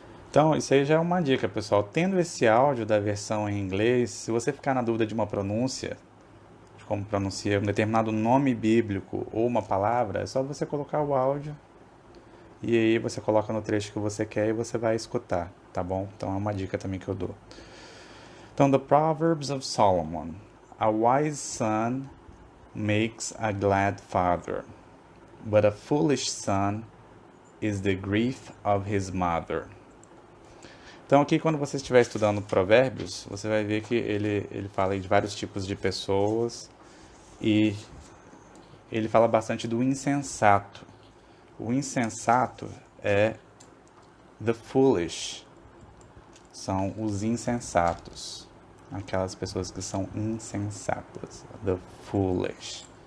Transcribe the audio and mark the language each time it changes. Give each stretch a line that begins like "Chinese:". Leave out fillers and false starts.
Portuguese: Então, isso aí já é uma dica, pessoal. Tendo esse áudio da versão em inglês, se você ficar na dúvida de uma pronúncia, de como pronunciar um determinado nome bíblico ou uma palavra, é só você colocar o áudio e aí você coloca no trecho que você quer e você vai escutar, tá bom? Então é uma dica também que eu dou.
English: Então, the Proverbs of Solomon. A wise son makes a glad father, but a foolish son is the grief of his mother.
Portuguese: Então aqui quando você estiver estudando Provérbios, você vai ver que ele fala aí de vários tipos de pessoas e ele fala bastante do insensato. O insensato é the foolish, são os insensatos, aquelas pessoas que são insensatas, the foolish.